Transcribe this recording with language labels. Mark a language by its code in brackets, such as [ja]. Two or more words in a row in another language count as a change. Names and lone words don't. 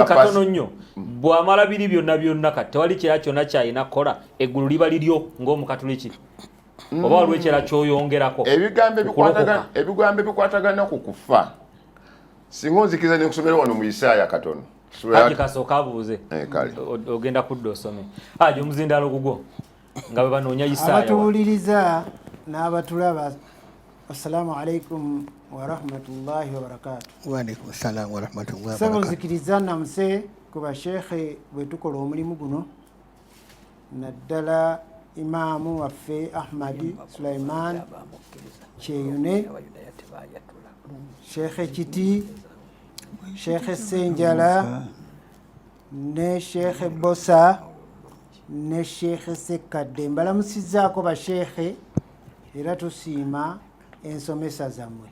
[lg] katono nnyo bw'amala biri byonna kati tewali kirala kyonna kyalina kukola eggulu liba liryo ng'omukatoliki oba waliwo ekirala kyoyongerako ebigambo ebikwatagana ku kufa singa onzikiriza nekusomera wano mu Isaaya katono Haji kasooka abuuze ogenda kudda osome Haji omuzindaalo gugwo nga bwe banoonya Isaaya abatuwuliriza n'abatulaba [ar] السلام عليكم ورحمة الله وبركاته. وعليكم السلام ورحمة الله وبركاته. [lg] Sabo nzikiriza namuse ku bashekhe bwe tukola omulimu guno naddala imaamu waffe Ahmadi Sulaiman Kyeyune Shekhe Kiti Shekhe Senjala ne Shekhe Bosa ne Shekhe Sekadde mbalamusizaako bashekhe era tusiima ensomesa zammwe.